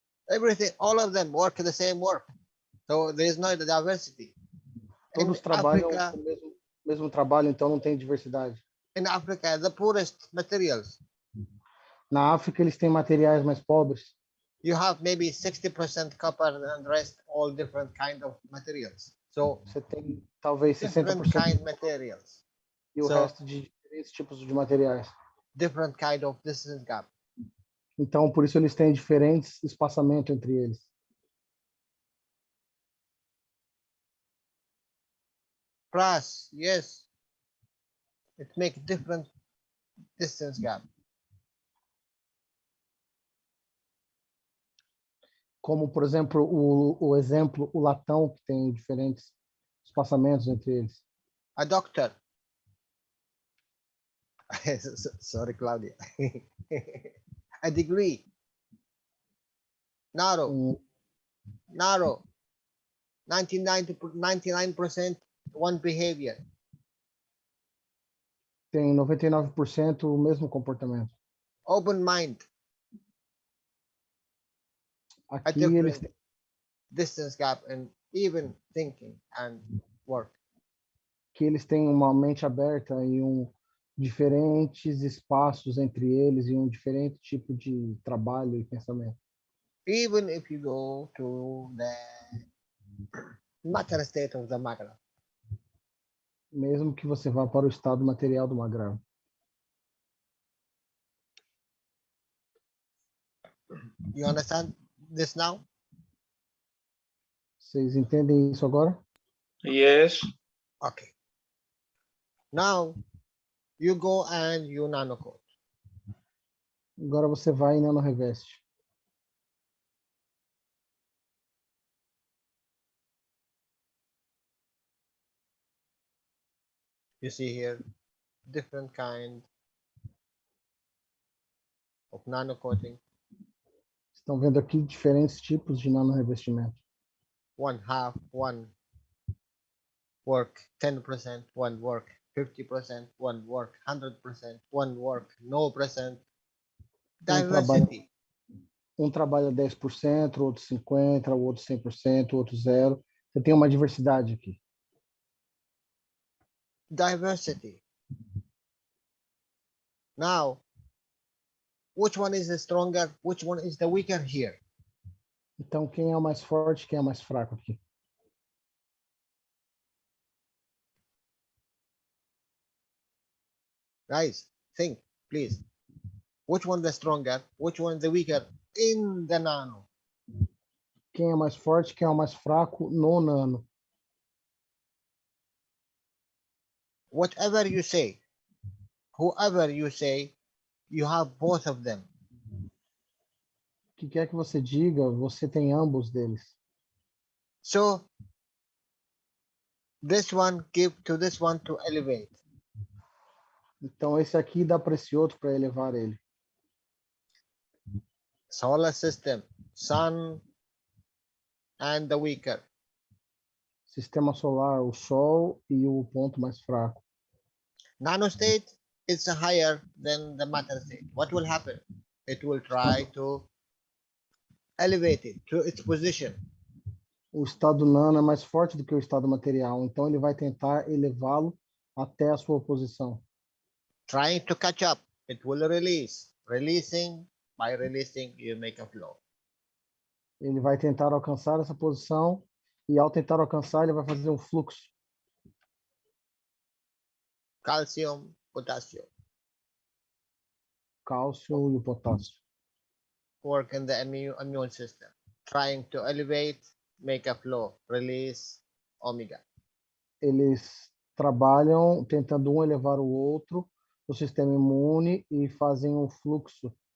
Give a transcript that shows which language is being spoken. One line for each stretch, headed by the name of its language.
English: Everything, all of them work the same work. So there is no diversity.
Portuguese: Todos trabalham o mesmo trabalho, então não tem diversidade.
English: In Africa, the poorest materials.
Portuguese: Na África eles têm materiais mais pobres.
English: You have maybe 60% copper and the rest all different kind of materials. So
Portuguese: Você tem talvez
English: different 60% kind materials.
Portuguese: e o resto de diferentes tipos de materiais.
English: Different kind of distance gap.
Portuguese: Então, por isso eles têm diferentes espaçamentos entre eles.
English: Brass, yes. It makes different distance gap.
Portuguese: Como, por exemplo, o exemplo, o latão, que tem diferentes espaçamentos entre eles.
English: A doctor. Sorry, Claudia. A degree. Narrow. 99% one behavior.
Portuguese: Tem 99% o mesmo comportamento.
English: Open mind.
Portuguese: Aqui eles têm
English: distance gap and even thinking and work.
Portuguese: que eles têm uma mente aberta e diferentes espaços entre eles e um diferente tipo de trabalho e pensamento.
English: Even if you go to the matter state of the magna.
Portuguese: Mesmo que você vá para o estado material do magrão.
English: You understand this now?
Portuguese: Vocês entendem isso agora?
English: Yes. Okay. Now you go and you nanocode.
Portuguese: Agora você vai e nanoreveste.
English: You see here different kind of nanocoating.
Portuguese: Estão vendo aqui diferentes tipos de nanorevestimento.
English: one half, one work 10%, one work 50%, one work 100%, one work no percent. Diversity.
Portuguese: Um trabalha 10%, outro 50%, o outro 100%, o outro 0%. Você tem uma diversidade aqui.
English: Diversity. Now, which one is the stronger? Which one is the weaker here?
Portuguese: Então, quem é o mais forte, quem é o mais fraco aqui?
English: Guys, think, please. Which one the stronger? Which one the weaker in the nano?
Portuguese: Quem é mais forte, quem é o mais fraco no nano?
English: Whatever you say, whoever you say, you have both of them.
Portuguese: O que quer que você diga, você tem ambos deles.
English: So, this one give to this one to elevate.
Portuguese: Então, esse aqui dá para esse outro para elevar ele.
English: Solar system, sun, and the weaker.
Portuguese: Sistema solar, o Sol e o ponto mais fraco.
English: Nanostate is higher than the matter state. What will happen? It will try to elevate it to its position.
Portuguese: O estado nano é mais forte do que o estado material, então ele vai tentar elevá-lo até a sua posição.
English: Trying to catch up, it will release. Releasing, by releasing, you make a flow.
Portuguese: Ele vai tentar alcançar essa posição e ao tentar alcançar, ele vai fazer um fluxo.
English: Calcium, potassium.
Portuguese: Cálcio e o potássio.
English: Work in the immune system. Trying to elevate, make a flow. Release, omega.
Portuguese: Eles trabalham tentando um elevar o outro, o sistema imune, e fazem um fluxo